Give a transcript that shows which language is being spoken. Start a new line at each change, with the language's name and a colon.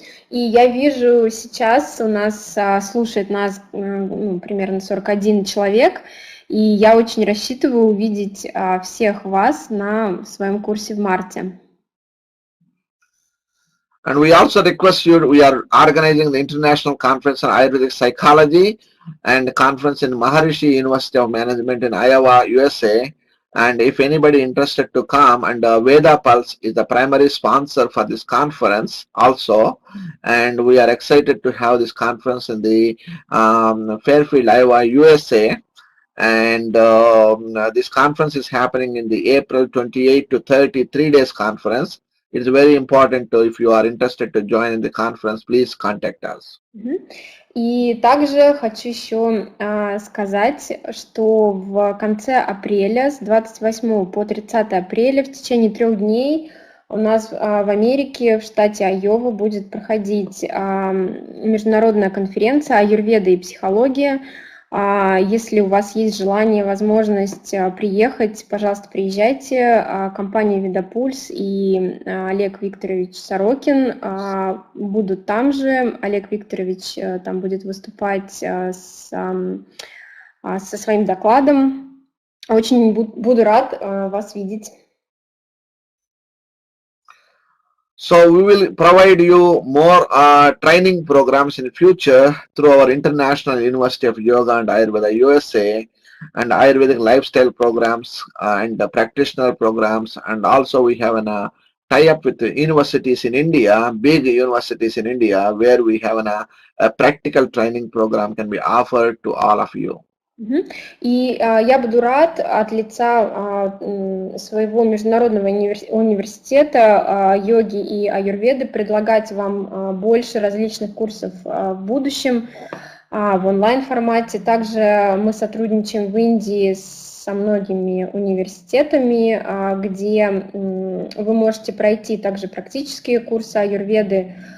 Russian: И я вижу, сейчас у нас слушает нас примерно 41 человек, и я очень рассчитываю увидеть всех вас на своем курсе в марте.
English: And we also request you, we are organizing the International Conference on Ayurvedic Psychology and the conference in Maharishi University of Management in Iowa, USA. And if anybody interested to come, and Veda Pulse is the primary sponsor for this conference also, and we are excited to have this conference in the Fairfield, Iowa, USA. And this conference is happening in the April 28 to 30 3-day conference. It's very important to, if you are interested to join in the conference, please contact us.
Russian: И также хочу еще сказать, что в конце апреля, с 28 по 30 апреля, в течение 3 дней у нас в Америке, в штате Айова, будет проходить международная конференция «Аюрведа и психология». Если у вас есть желание, возможность приехать, пожалуйста, приезжайте. Компания «Видео-курс» и Олег Викторович Сорокин будут там же. Олег Викторович там будет выступать со своим докладом. Очень буду рад вас видеть.
English: So we will provide you more training programs in the future through our International University of Yoga and Ayurveda USA, and Ayurvedic lifestyle programs and the practitioner programs, and also we have a tie-up with the universities in India, big universities in India, where we have a practical training program can be offered to all of you.
Russian: И я буду рад от лица своего международного университета йоги и аюрведы предлагать вам больше различных курсов в будущем в онлайн-формате. Также мы сотрудничаем в Индии со многими университетами, где вы можете пройти также практические курсы аюрведы.